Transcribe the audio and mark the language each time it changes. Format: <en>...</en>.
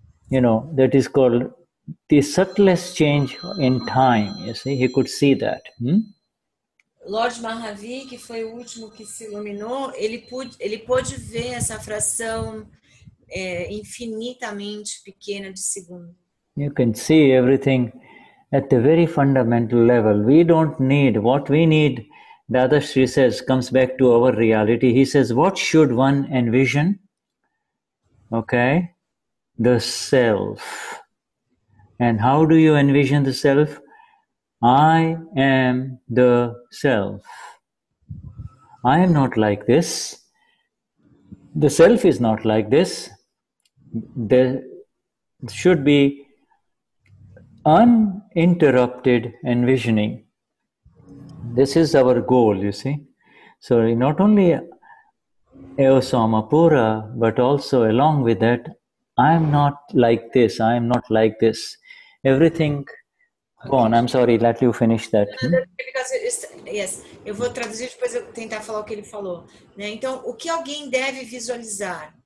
<en>You know, that is called the subtlest change in time, you see. He could see that.</en> <pt>Lord Mahavir, que foi o último que se iluminou, ele pôde ver essa fração infinitamente pequena de segundo.</pt> <en>You can see everything at the very fundamental level. We don't need, what we need, Dadashri says, comes back to our reality. He says, what should one envision? Okay, the self. And how do you envision the self? I am the self. I am not like this. The self is not like this. There should be uninterrupted envisioning. This is our goal, you see. So not only Eosamapura, but also along with that, I am not like this, I am not like this. Everything... Go on, I'm sorry, let you finish that.</en> <pt>Yes, eu vou traduzir, depois eu tentar falar o que ele falou. Né? Então, o que alguém deve visualizar?</pt>